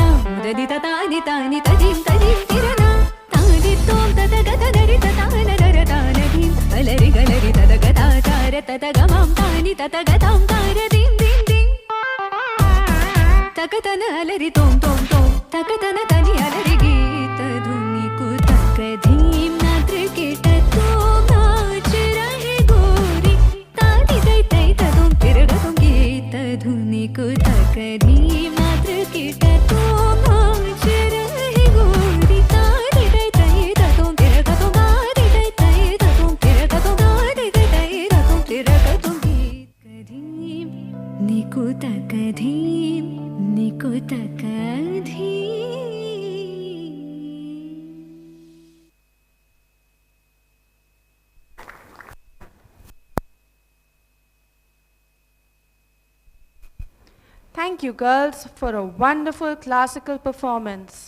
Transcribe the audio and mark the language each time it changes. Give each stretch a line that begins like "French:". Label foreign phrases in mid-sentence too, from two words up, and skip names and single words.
Hindi: उदनी तानी तानी तदीम तिरना तानी तोम तत गत दरि तान दर तान धीम अलरि गलरि तत गता तार तत गमाम तानी तत गताम तार दीम दीम दीम तकतन अलरि तोम तोम तोम तकतन तनि अलरि गीत धुनी कुतक धीम नात्र किट तो नाच रहे गोरी तारी तै तै तुम फिर तुम गीत धुनी कुतक धीम नात्र किट तो नाच रहे गोरी तारी तै तै तुम फिर तुम गारी तै तै तुम फिर तुम गारी तै तुम फिर तुम गीत धीम निकुतक धीम निकुतक धीम
English: Thank you, girls, for a wonderful classical performance.